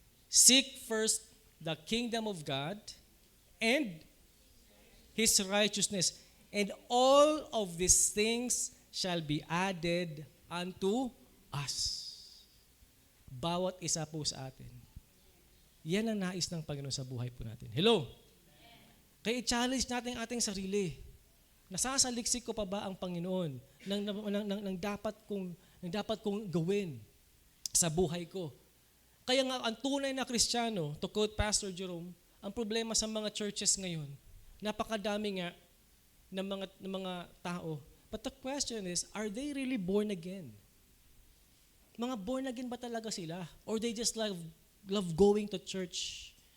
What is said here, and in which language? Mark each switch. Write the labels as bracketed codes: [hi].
[en] Seek first the kingdom of God and His righteousness, and all of these things shall be added unto us. [tl] Bawat isa po sa atin. Yan ang nais ng Panginoon sa buhay po natin. Hello? Kaya i-challenge natin ang ating sarili. Nasasaliksik ko pa ba ang Panginoon ng dapat kong gawin sa buhay ko? Kaya nga, ang tunay na Kristiyano, [en] to quote Pastor Jerome, [tl] ang problema sa mga churches ngayon, napakadami nga ng mga tao. [en] But the question is, are they really born again? [tl] Mga born again ba talaga sila? [en] Or they just love going to church?